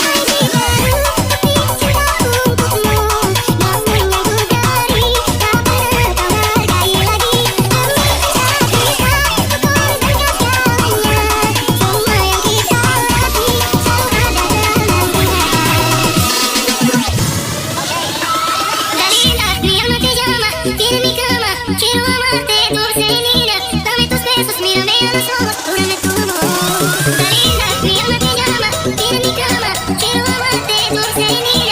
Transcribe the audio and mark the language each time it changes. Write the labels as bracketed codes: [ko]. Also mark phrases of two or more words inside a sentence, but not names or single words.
[id] Untukmu, namun yang ku beri tak pernah kau hargai lagi. Demi cinta kita, ku korbankan segalanya. Semua yang kita lewati selalu ada dalam ingatan. [es] Tiene mi cama, quiero amarte, dulce y linda. Dame tus besos, mírame a los ojos, júrame tu amor. Linda, mi alma te llama, tiene mi cama, quiero amarte, dulce y linda.